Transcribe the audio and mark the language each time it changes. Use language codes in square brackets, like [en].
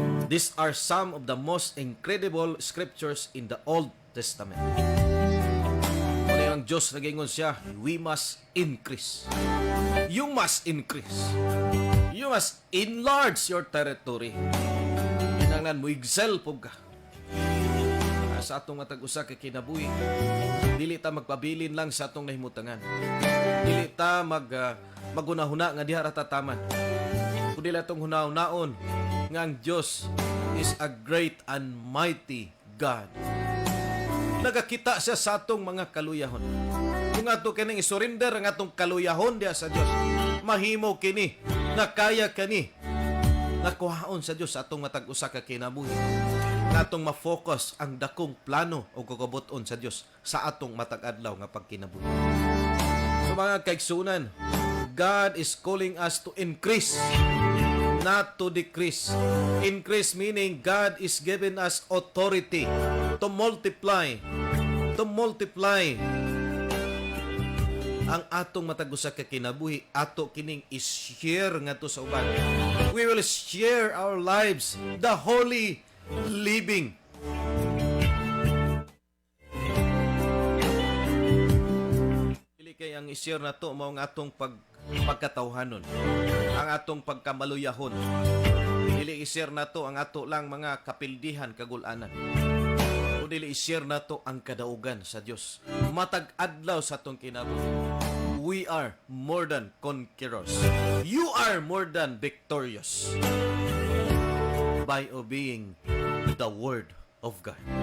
[en] These are some of the most incredible scriptures in the Old Testament. [ceb] Kung ang Diyos nagingon siya, [en] we must increase. You must increase. You must enlarge your territory. [ceb] Kinahanglan mo excel po ka. Sa atong matag-usa kay kinabuhi, dili ta magpabilin lang sa atong nahimutangan. Dili ta magunahuna nga diha ra tataman. Kundi atong hunaw-naon nga ang Dios [en] is a great and mighty God. [ceb] Nagakita siya sa atong mga kaluyahon. Kung ato kining isurrender ang atong kaluyahon diha sa Dios, mahimo kini nga kaya kani nga kuhaon sa Dios sa atong matag usa ka kinabuhi, nga atong ma-focus ang dakong plano o kagabuton sa Dios sa atong matag adlaw nga pagkinabuhi. So mga kaigsunan, [en] God is calling us to increase, not to decrease. Increase meaning God is giving us authority to multiply. To multiply [ceb] ang atong matagusa ka kinabuhi, ato kining i-share ngadto sa uban. [en] We will share our lives, the holy living. [ceb] Dili kay ang i-share nato mao ang atong pagkatawhanon, ang atong pagkamaluyahon. Dili i-share nato ang ato lang mga kapildihan kagul-anan. Dili i-share nato ang kadaugan sa Dios. Matag adlaw sa atong kinabuhi. [en] We are more than conquerors. You are more than victorious by obeying the word of God.